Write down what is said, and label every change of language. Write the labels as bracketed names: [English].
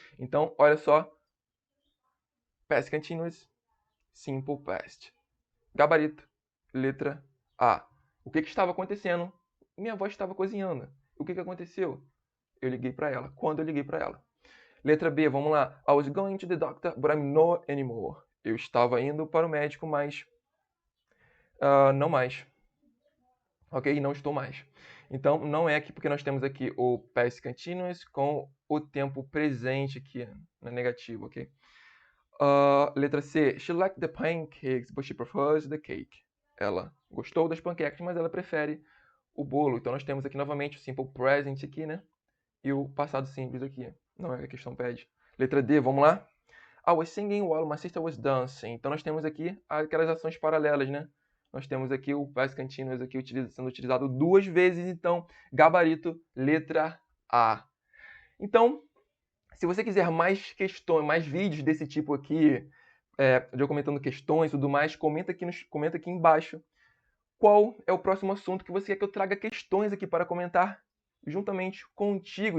[Portuguese] Então, olha só, past continuous, simple past. Gabarito, letra A. O que estava acontecendo? Minha avó estava cozinhando. O que aconteceu? Eu liguei para ela. Quando eu liguei para ela? Letra B, vamos lá. [English] I was going to the doctor, but I'm not anymore. [Portuguese] Eu estava indo para o médico, mas não mais. Ok? Não estou mais. Então, não é aqui porque nós temos aqui o past continuous com o tempo presente aqui na negativa, ok? Letra C. [English] She liked the pancakes, but she prefers the cake. [Portuguese] Ela gostou das panquecas, mas ela prefere o bolo. Então, nós temos aqui novamente o simple present aqui, né? E o passado simples aqui. Não é que a questão pede. Letra D, vamos lá? [English] I was singing while my sister was dancing. [Portuguese] Então, nós temos aqui aquelas ações paralelas, né? Nós temos aqui o past continuous aqui sendo utilizado duas vezes, então, gabarito, letra A. Então, se você quiser mais questões, mais vídeos desse tipo aqui, de eu comentando questões e tudo mais, comenta aqui embaixo qual é o próximo assunto que você quer que eu traga questões aqui para comentar juntamente contigo.